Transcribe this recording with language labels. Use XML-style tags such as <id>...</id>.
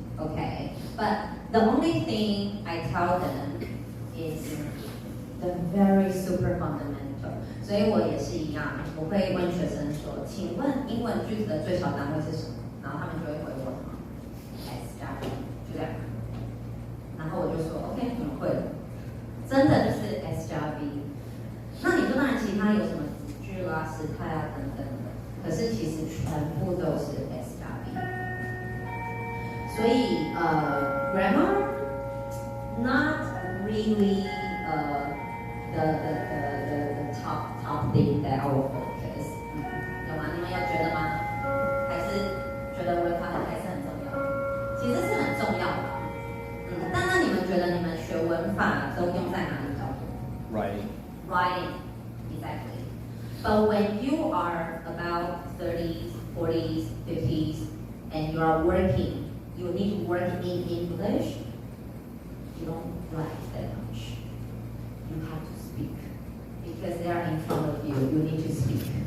<en>Okay, but the only thing I tell them is the very super fundamental.</en> <zh>所以我也是一样，我会问学生说，请问英文句子的最小单位是什么？然后他们就会回我什么 S 加 B， 就这样。然后我就说 OK， 你们会了，真的就是 S 加 B。那你说当然其他有什么子句啦、时态啊等等的，可是其实全部都是 S 加 B。所以</zh> <en>grammar not really the top thing that I will focus.</en> <zh>有吗？你们有觉得吗？还是觉得文法还是很重要？其实是很重要的。但那你们觉得你们学文法都用在哪里比较多 ？</zh> <en>Writing, exactly. But when you are about 30s, 40s, 50s, and you are working, you need to work in English. You don't write that much. You have to speak because they are in front of you. You need to speak.</en>